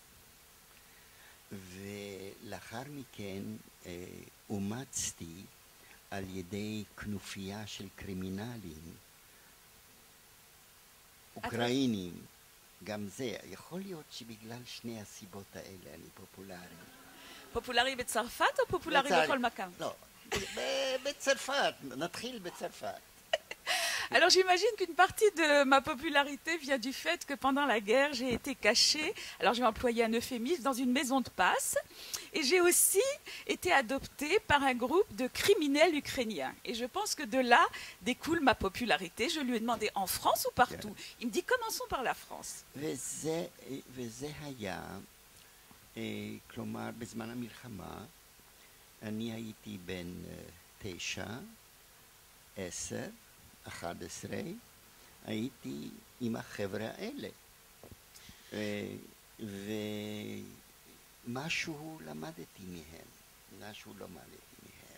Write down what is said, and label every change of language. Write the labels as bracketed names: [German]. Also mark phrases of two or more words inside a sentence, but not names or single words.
[Hebrew] ולאחר מכן אומצתי על ידי כנופיה של קרימינלים אוקראינים. גם זה, יכול להיות שבגלל שני הסיבות האלה אני פופולרי. פופולרי בצרפת או פופולרי בכל מקום? לא, בצרפת, נתחיל בצרפת. [French] Alors j'imagine qu'une partie de ma popularité vient du fait que pendant la guerre, j'ai été cachée, alors je vais employer un euphémisme, dans une maison de passe. Et j'ai aussi été adoptée par un groupe de criminels ukrainiens. Et je pense que de là découle ma popularité. Je lui ai demandé en France ou partout. Il me dit commençons par la France. [Hebrew] וזה היה, כלומר, בזמן המלחמה, אני הייתי בן 9, 10, 11, הייתי עם החבר'ה האלה. ומשהו למדתי מהם, משהו למדתי מהם.